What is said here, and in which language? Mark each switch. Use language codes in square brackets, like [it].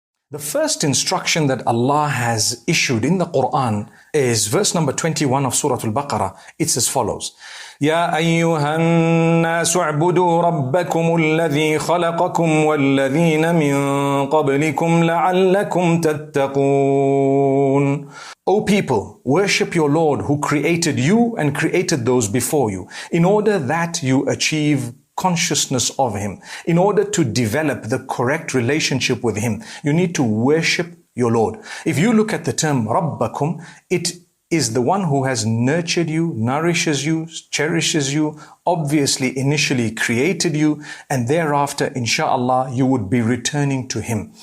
[en] The first instruction that Allah has issued in the Quran is verse number 21 of Surah Al-Baqarah. It's as follows. [ar] يا أيها الناس اعبدوا ربكم الذي خلقكم والذين من قبلكم لعلكم تتقون. [en] O people, worship your Lord who created you and created those before you, in order that you achieve consciousness of Him. In order to develop the correct relationship with Him, you need to worship your Lord. If you look at the term Rabbakum, it is the one who has nurtured you, nourishes you, cherishes you, obviously initially created you, and thereafter, inshallah, you would be returning to Him.